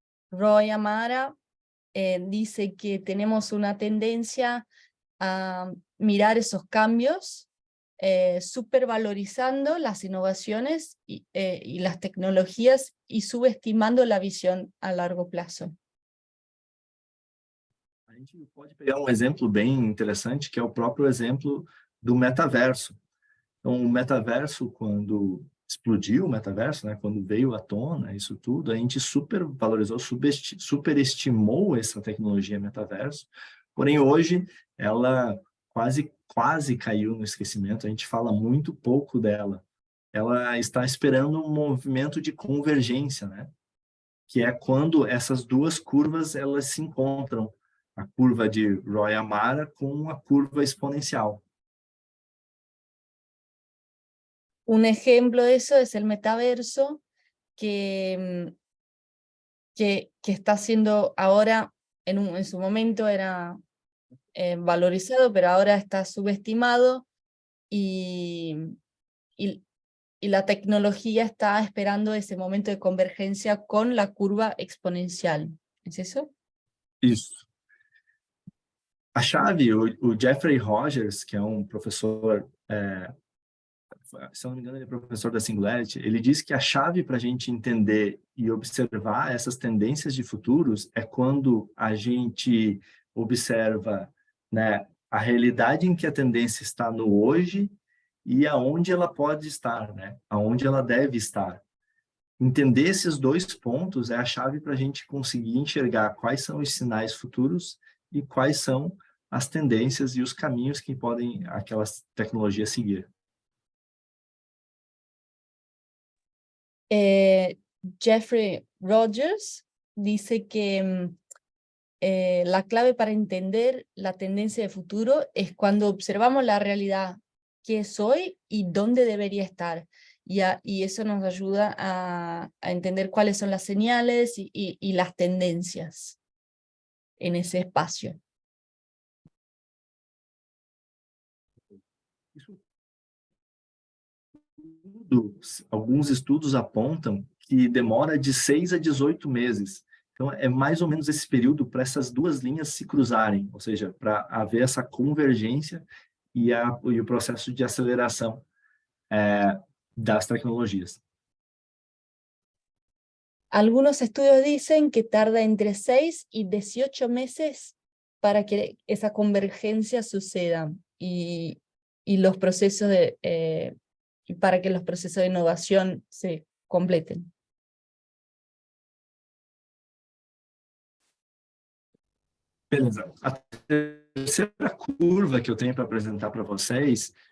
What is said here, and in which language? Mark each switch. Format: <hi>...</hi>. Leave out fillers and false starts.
<es>Roy Amara dice que tenemos una tendencia a mirar esos cambios, supervalorizando las innovaciones y las tecnologías y subestimando la visión a largo plazo.</es> <pt>A gente pode pegar um exemplo bem interessante, que é o próprio exemplo do metaverso. Então, o metaverso, quando explodiu o metaverso, né, quando veio à tona isso tudo, a gente supervalorizou, superestimou essa tecnologia metaverso, porém hoje ela quase caiu no esquecimento, a gente fala muito pouco dela. Ela está esperando um movimento de convergência, né? Que é quando essas duas curvas elas se encontram, a curva de Roy Amara com a curva exponencial.</pt> <es>Un ejemplo de eso es el metaverso, que está siendo ahora, en su momento era valorizado, pero ahora está subestimado, y la tecnología está esperando ese momento de convergencia con la curva exponencial. ¿Es eso?</es> <pt>Isso. A chave, o Jeffrey Rogers, que é um professor, se eu não me engano, ele é professor da Singularity, ele diz que a chave para a gente entender e observar essas tendências de futuros é quando a gente observa, né, a realidade em que a tendência está no hoje e aonde ela pode estar, né, aonde ela deve estar. Entender esses dois pontos é a chave para a gente conseguir enxergar quais são os sinais futuros e quais são as tendências e os caminhos que podem aquelas tecnologias seguir.</pt> <es>Jeffrey Rogers dice que la clave para entender la tendencia de futuro es cuando observamos la realidad, qué es hoy y dónde debería estar. Y eso nos ayuda a entender cuáles son las señales y las tendencias en ese espacio.</es> <pt>Alguns estudos apontam que demora de 6 a 18 meses. Então, é mais ou menos esse período para essas duas linhas se cruzarem, ou seja, para haver essa convergência e o processo de aceleração das tecnologias.</pt> <es>Algunos estudios dicen que tarda entre 6 y 18 meses para que esa convergencia suceda y los procesos para que los procesos de innovación se completen.</es> <pt>Beleza. A terceira curva que eu tenho para apresentar para vocês</pt>